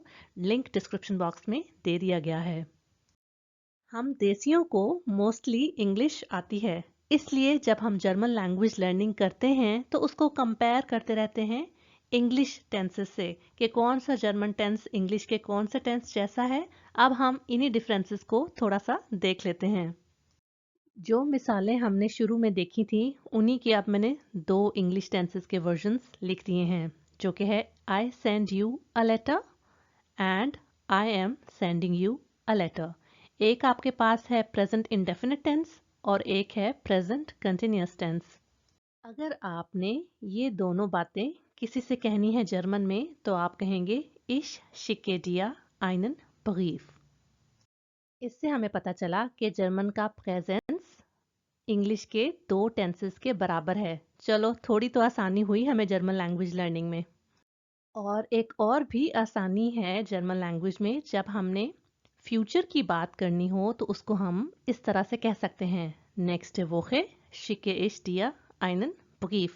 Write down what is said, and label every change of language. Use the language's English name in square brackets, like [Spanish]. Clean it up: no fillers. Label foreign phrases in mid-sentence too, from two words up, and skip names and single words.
[English] link description box [Hindi] में दे दिया गया है। हम देसियों को मोस्टली इंग्लिश आती है, इसलिए जब हम [English] German language learning [Hindi] करते हैं तो उसको कंपेयर करते रहते हैं [English] English tenses [Hindi] से कि कौन सा [English] German tense [Hindi] इंग्लिश के कौन से टेंस जैसा है। अब हम इन्हीं डिफरेंसेस को थोड़ा सा देख लेते हैं। जो मिसालें हमने शुरू में देखी थी उन्हीं की अब मैंने दो [English] English tenses [Hindi] के वर्जन्स लिख दिए हैं, जो कि है [English] I send you a letter and I am sending you a letter. [Hindi] एक आपके पास है [English] present indefinite tense [Hindi] और एक है [English] present continuous tense. [Hindi] अगर आपने ये दोनों बातें किसी से कहनी है जर्मन में, तो आप कहेंगे [German] Ich schicke dir einen Brief। [Hindi] इससे हमें पता चला कि जर्मन का प्रेजेंस इंग्लिश के दो टेंसेस के बराबर है। चलो, थोड़ी तो आसानी हुई हमें [English] German language learning [Hindi] में। और एक और भी आसानी है [English] German language [Hindi] में, जब हमने फ्यूचर की बात करनी हो तो उसको हम इस तरह से कह सकते हैं नेक्स्ट [German] Woche schicke ich dir einen Brief.